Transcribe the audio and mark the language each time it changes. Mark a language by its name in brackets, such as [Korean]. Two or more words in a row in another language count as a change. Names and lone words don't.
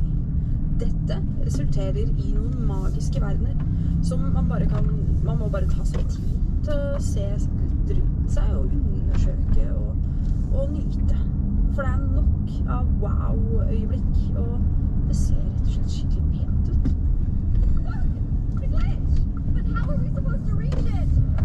[Norwegian] Dette resulterer i noen magiske verdener som man må bare ta seg tid til å se litt rundt seg og undersøke og nyte. For det er nok av wow-øyeblikk, og det ser rett og slett skikkelig pent ut. [English] The glitch! But how are we supposed to reach it?